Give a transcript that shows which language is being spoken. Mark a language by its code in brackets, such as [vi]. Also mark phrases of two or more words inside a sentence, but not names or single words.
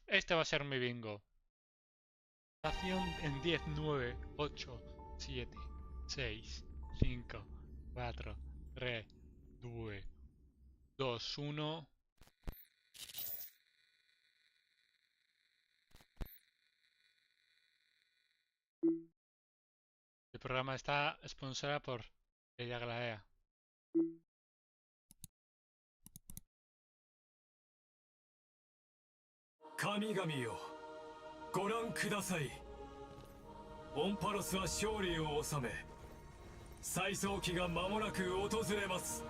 [es] Este va a ser mi bingo. En 10, 9, 8, 7, 6, 5, 4, 3, 2, 1. El programa está sponsorado por llega. [ja] 神々よ、ご覧ください。オンパロスは勝利を収め、再創期が間もなく訪れます。